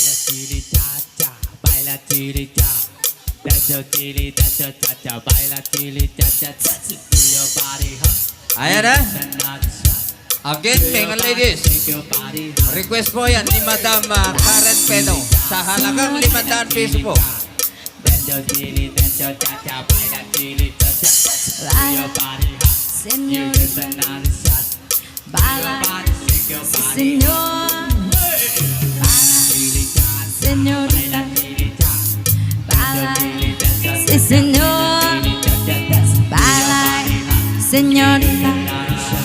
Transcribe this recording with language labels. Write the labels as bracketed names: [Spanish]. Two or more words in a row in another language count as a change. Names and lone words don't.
[English] chili cha cha, baila chili cha. That's your chili, that's your cha cha, baila chili cha cha. Do your body hot. [Filipino] Ayan na. [English] Another shot. Again, mga ladies. Shake your body hot. [Filipino] Request po yan ni Madam Karen Peno sa halagang 500 peso po. [English] That's your chili, that's your cha cha, baila chili cha cha. Do your body hot. You get another shot. Do your body, shake your body hot. Chili cha cha, Señorita, baila chili cha. baila, Chili cha cha, [Spanish] sí señor, [English] chili cha cha. Do your baila, body hot. señorita, Another shot.